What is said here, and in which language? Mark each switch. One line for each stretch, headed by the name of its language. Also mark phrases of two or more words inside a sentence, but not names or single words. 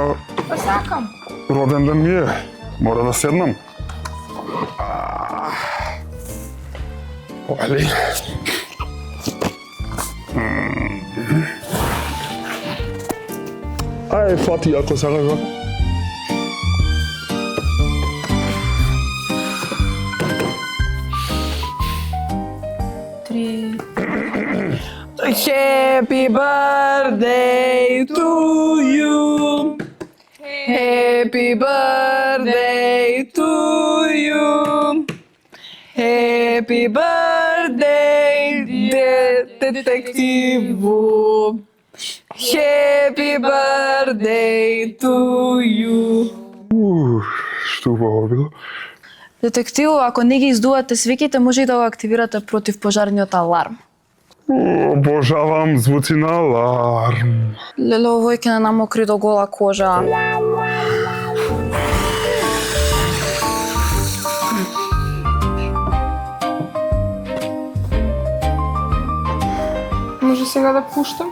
Macedonian: Сакам. Роден ден ми е. Мора да седнам. Али. Ај, фати, ако сакаш вака.
English: Happy birthday to you. Happy birthday to you. Happy birthday, dear detectivu. Happy birthday to you.
Macedonian: Што убаво било. Детективу, ако не ги издувате свиките, може и да го активирате против пожарниот аларм. Обожавам звуци на аларм. Леле, овој ќе не намокри до гола кожа. Може сега да пуштам?